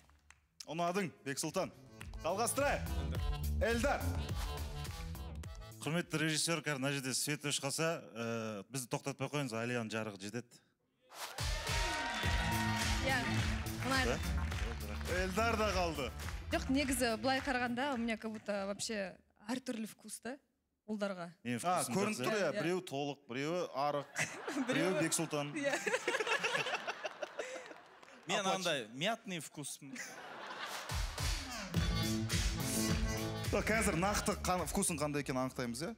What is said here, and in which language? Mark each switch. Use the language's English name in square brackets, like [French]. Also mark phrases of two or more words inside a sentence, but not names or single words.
[Kazakh] Ұнадың, Бексұлтан. Жалғастырайық. Эльдар. Құрметті режиссер, мына жерде свет өшіп қалса, бізді тоқтатпай қойыңыз, Алияның жарығы жетеді. Иә, ұнайды. Эльдар да қалды. Жоқ, негізі былай қарағанда, [Russian] у меня как будто вообще әртүрлі вкус [Kazakh] та ұлдарға. Көрініп тұр, иә, біреу толық, біреу арық, біреу Бексұлтан. Мен андай [Russian] мятный вкус. [Kazakh] Қазір нақты вкусын қандай екен анықтаймыз, иә?